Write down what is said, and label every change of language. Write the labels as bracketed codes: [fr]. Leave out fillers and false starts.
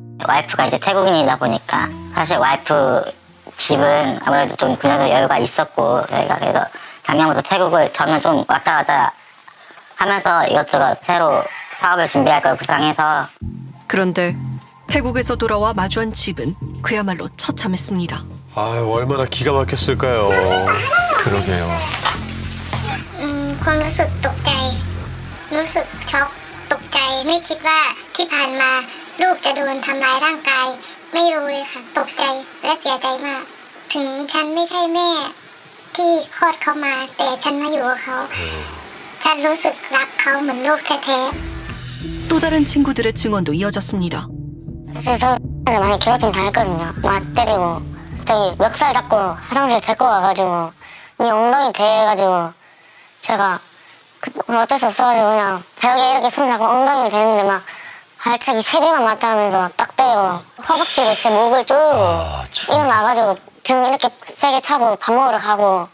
[ko] 와이프가 이제 태국인이다 보니까 사실 와이프 집은 아무래도 좀 그래도 여유가 있었고 저희가 그래서 작년부터 태국을 저는 좀 왔다 갔다 하면서 이것저것 새로 사업을 준비할 걸 구상해서. 그런데 태국에서 돌아와 마주한 집은 그야말로 처참했습니다. 아유, 얼마나 기가 막혔을까요. 그러게요. [th] ความรู้สึกตกใจรู้สึกช็อกตกใจไม่คิดว่าที่ผ่านมาลูกจะโดนทำร้ายร่างกายไม่รู้เลยค่ะตกใจและเสียใจมากถึงฉันไม่ใช่แม่ที่คลอดเขามาแต่ฉันมาอยู่กับเขาฉันรู้สึกรักเขาเหมือนลูกแท้ๆ [ko] 또 다른 친구들의 증언도 이어졌습니다. 저 많이 괴롭힘 당했거든요. 막 때리고 갑자기 멱살 잡고 화장실 데리고 가가지고 네 엉덩이 대가지고 제가 어쩔 수 없어가지고 그냥 벽에 이렇게 손 잡고 엉덩이를 대는데 막 발차기 3개만 맞다 하면서 딱 때리고 허벅지로 제 목을 조이고 일어나가지고 등 이렇게 세게 차고 밥 먹으러 가고